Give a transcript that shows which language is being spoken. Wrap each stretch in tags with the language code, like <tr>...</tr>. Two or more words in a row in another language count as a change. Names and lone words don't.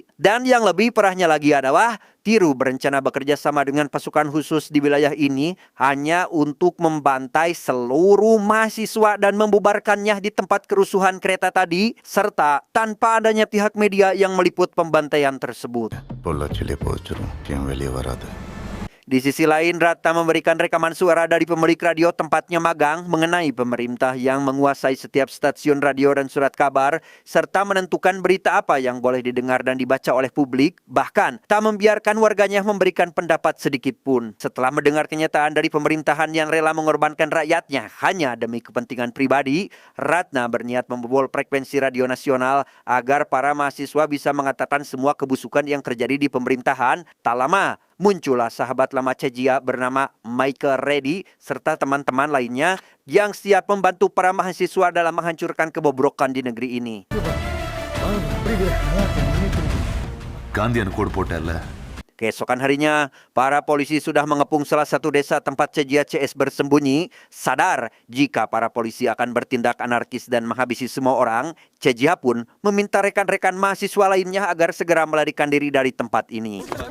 <id>Dan yang lebih parahnya lagi adalah Tiru berencana bekerja sama dengan pasukan khusus di wilayah ini hanya untuk membantai seluruh mahasiswa dan membubarkannya di tempat kerusuhan kereta tadi, serta tanpa adanya pihak media yang meliput pembantaian tersebut.</id> <ta>பொள்ளாச்சியிலே போச்சிரும் என் வெளியே வராது.</ta> <id>Di sisi lain, Ratna memberikan rekaman suara dari pemilik radio tempatnya magang mengenai pemerintah yang menguasai setiap stasiun radio dan surat kabar, serta menentukan berita apa yang boleh didengar dan dibaca oleh publik, bahkan tak membiarkan warganya memberikan pendapat sedikit pun. Setelah mendengar kenyataan dari pemerintahan yang rela mengorbankan rakyatnya hanya demi kepentingan pribadi, Ratna berniat membobol frekuensi radio nasional agar para mahasiswa bisa mengatakan semua kebusukan yang terjadi di pemerintahan. Tak lama, muncullah sahabat lama Cejia bernama Michael Reddy serta teman-teman lainnya yang siap membantu para mahasiswa dalam menghancurkan kebobrokan di negeri ini.</id> <ta>காந்தியன் கோடு போட்டல.</ta> <id>Keesokan harinya, para polisi sudah mengepung salah satu desa tempat Cejia CS bersembunyi. Sadar jika para polisi akan bertindak anarkis dan menghabisi semua orang, Cejia pun meminta rekan-rekan mahasiswa lainnya agar segera melarikan diri dari tempat ini.</id>